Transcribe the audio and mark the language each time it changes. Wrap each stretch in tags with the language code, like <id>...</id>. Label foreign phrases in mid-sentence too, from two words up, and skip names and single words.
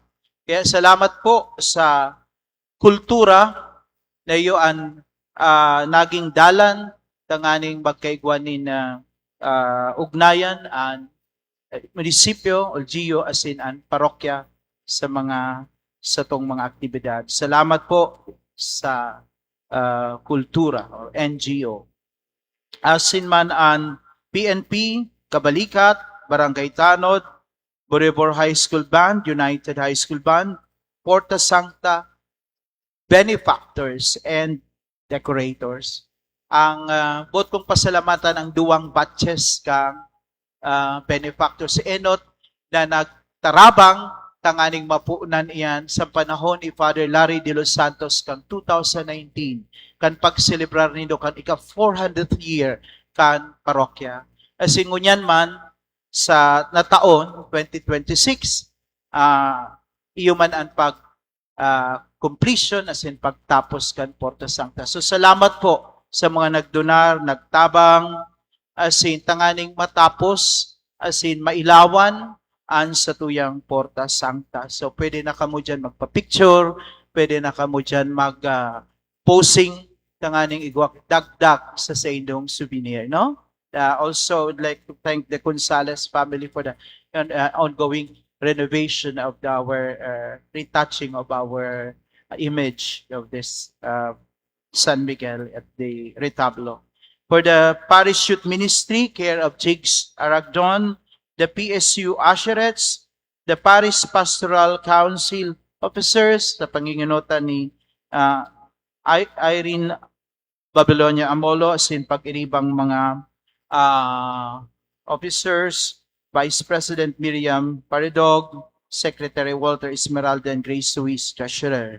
<bik>Kaya salamat po sa kultura na iyon naging dalan tanganing magkaigwanin na ugnayan ang munisipyo, LGU,</bik> <en>as in</en> <bik>ang parokya sa tong mga aktibidad. Salamat po sa kultura or NGO.</bik> <en>As in</en> <bik>man ang PNP, Kabalikat, Barangay Tanod, Boribor High School Band, United High School Band, Porta Sancta,</bik> <en>benefactors and decorators.</en> <bik>Ang bot kong pasalamatan ang duwang batches kang benefactors si Enot na nagtarabang tanganing mapuunan iyan sa panahon ni Father Larry de los Santos kang 2019 kan pagselebrar nindo kan ika 400th year kan parokya. Asin ngunyan man sa nataon 2026 iyo man ang pag completion</bik> <en>as in</en> <bik>pagtapos kan Porta Sancta. So salamat po sa mga nagdonar, nagtabang</bik> <en>as in</en> <bik>tanganing matapos</bik> <en>as in</en> <bik>mailawan an sa tuyang Porta Sancta. So pwede na kamo dyan magpa-picture, pwede na kamo dyan mag-posing tanganing igwak dagdag sa indong souvenir, no?</bik> <en>Also, I'd like to thank the Gonzales family for the ongoing renovation of our retouching of our image of this San Miguel at the retablo. For the Parish Youth Ministry, care of Jigs Aragdon, the PSU Usherettes, the Parish Pastoral Council officers,</en> <bik>sa panginginutan ni Irene Babylonia Amolo, as in pag-iribang mga officers,</bik> <en>Vice President Miriam Paredog, Secretary Walter Esmeralda, and Grace Suisse, Treasurer.</en>